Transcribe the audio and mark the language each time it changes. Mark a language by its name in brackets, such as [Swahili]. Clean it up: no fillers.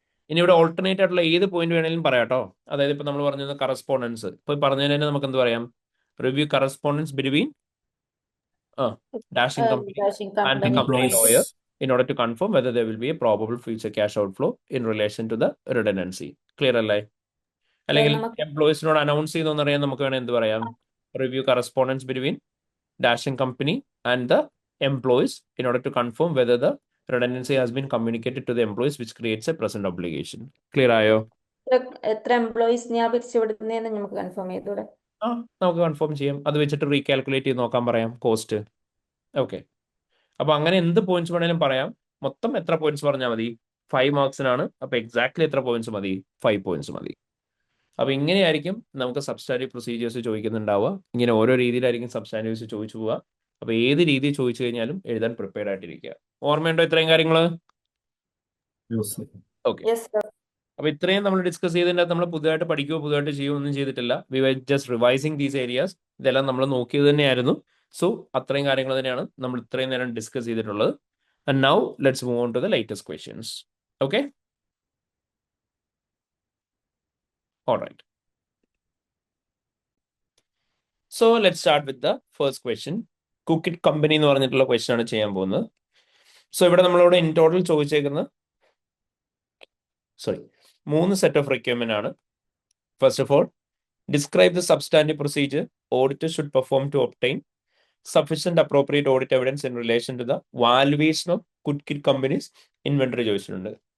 [Malayalam] ഇനി ഇവിടെ ഓൾട്ടർനേറ്റ് ആയിട്ടുള്ള ഏത് പോയിന്റ് വേണമെങ്കിലും പറയാട്ടോ. അതായത് ഇപ്പൊ നമ്മൾ പറഞ്ഞത് കറസ്പോണ്ടൻസ്, ഇപ്പൊ പറഞ്ഞതിന് തന്നെ നമുക്ക് എന്ത് പറയാം? [English] Review correspondence between Dashing company and the company lawyer in order to confirm whether there will be a probable future cash outflow in relation to the redundancy. [Malayalam] Clear അല്ലേ? അല്ലെങ്കിൽ എംപ്ലോയീസിനോട് അനൗൺസ് ചെയ്തെന്ന് അറിയാൻ നമുക്ക് വേണമെങ്കിൽ എന്ത് പറയാം? [English] Review correspondence between Dashing company and the employees in order to confirm whether the redundancy has been communicated to the employees, which creates a present obligation. [Malayalam] Clear ആയോ? എത്ര എംപ്ലോയീസ് ഞാൻ പിരിച്ചുവിടുന്നതെന്ന് നമുക്ക് കൺഫേം ചെയ്തൂടെ? നമുക്ക് കൺഫേം ചെയ്യാം. അത് വെച്ചിട്ട് റീകാൽക്കുലേറ്റ് ചെയ്ത് നോക്കാൻ പറയാം കോസ്റ്റ്. ഓക്കെ. അപ്പൊ അങ്ങനെ എന്ത് പോയിന്റ്സ് വേണേലും പറയാം. മൊത്തം എത്ര പോയിന്റ്സ് പറഞ്ഞാൽ മതി? 5 മാർക്സിനാണ്. അപ്പൊ എക്സാക്ട്ലി എത്ര പോയിന്റ്സ് മതി? 5 പോയിന്റ്സ് മതി. അപ്പൊ ഇങ്ങനെയായിരിക്കും നമുക്ക് സബ്സ്റ്റാൻറ്റീവ് പ്രൊസീജിയേഴ്സ് ചോദിക്കുന്നുണ്ടാവുക. ഇങ്ങനെ ഓരോ രീതിയിലായിരിക്കും സബ്സ്റ്റാൻറ്റീവ്സ് ചോദിച്ചു പോവുക. അപ്പൊ ഏത് രീതി ചോദിച്ചു കഴിഞ്ഞാലും എഴുതാൻ പ്രിപ്പയർഡ് ആയിട്ടിരിക്കുക. ഓർമ്മയുണ്ടോ ഇത്രയും കാര്യങ്ങള്? ഓക്കെ. അപ്പൊ ഇത്രയും നമ്മൾ ഡിസ്കസ് ചെയ്തതിൻ്റെ നമ്മൾ പുതുതായിട്ട് പഠിക്കുകയോ പുതുതായിട്ട് ചെയ്യുകയോ ഒന്നും ചെയ്തിട്ടില്ല. [English] We were just revising these areas. [Malayalam] ഇതെല്ലാം നമ്മൾ നോക്കിയത് തന്നെയായിരുന്നു. സോ അത്രയും കാര്യങ്ങൾ തന്നെയാണ് നമ്മൾ ഇത്രയും നേരം ഡിസ്കസ് ചെയ്തിട്ടുള്ളത്. [English] And now let's move on to the latest questions. [Malayalam] Okay. [English] Alright. So let's start with the first question. [Malayalam] Cookit Company എന്ന് പറഞ്ഞിട്ടുള്ള ക്വസ്റ്റ്യൻ ആണ് ചെയ്യാൻ പോകുന്നത്. സോ ഇവിടെ നമ്മളോട് in total ചോദിച്ചേക്കുന്ന 3 set of requirement ആണ്. [English] First of all, describe the substantive procedure auditor should perform to obtain sufficient appropriate audit evidence in relation to the valuation of Cookit company's inventory ചോദിച്ചിട്ടുണ്ട്.